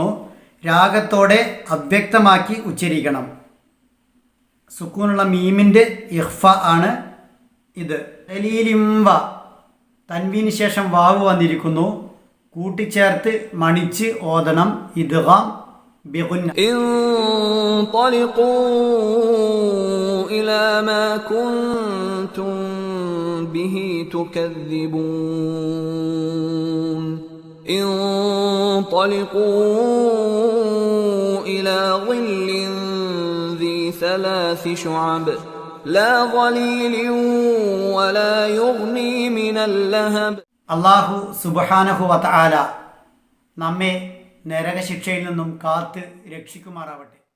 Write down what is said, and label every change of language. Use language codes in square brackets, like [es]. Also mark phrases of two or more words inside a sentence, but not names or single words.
[ml] രാഗത്തോടെ അവ്യക്തമാക്കി ഉച്ചരിക്കണം. സുക്കൂണുള്ള മീമിൻ്റെ ഇഖ്ഫ ആണ് ഇത്. ദലീലിംവ തൻവീന് ശേഷം വാവ് വന്നിരിക്കുന്നു. കൂട്ടിച്ചേർത്ത് മണിച്ച് ഓതണം. [ar] إدغام بغنة. انطلقوا إلى ما كنتم به تكذبون انطلقوا إلى ظل ذي 3 شعب لا ظليل ولا يغني من اللهب. الله سبحانه وتعالى [ml] നമ്മെ നരകശിക്ഷയിൽ നിന്നും കാത്ത് രക്ഷിക്കുമാറാവട്ടെ.